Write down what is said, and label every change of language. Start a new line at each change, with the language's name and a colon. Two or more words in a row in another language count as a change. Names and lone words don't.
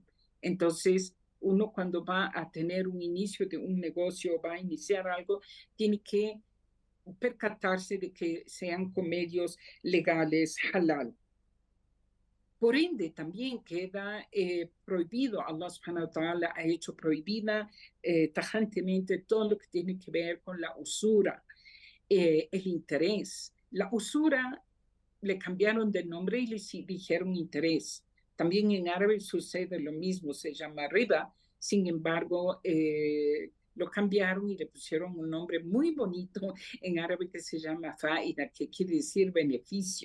Spanish: Entonces, uno cuando va a tener un inicio de un negocio, va a iniciar algo, tiene que percatarse de que sean con medios legales halal. Por ende, también queda prohibido, Allah
Arabic: سبحانه وتعالى
Spanish: ha hecho prohibida tajantemente todo lo que tiene que ver con la usura, el interés. La usura le cambiaron de nombre y le dijeron interés. También en árabe sucede lo mismo, se llama riba, sin embargo, lo cambiaron y le pusieron un nombre muy bonito en árabe que se llama faida, que quiere decir beneficio.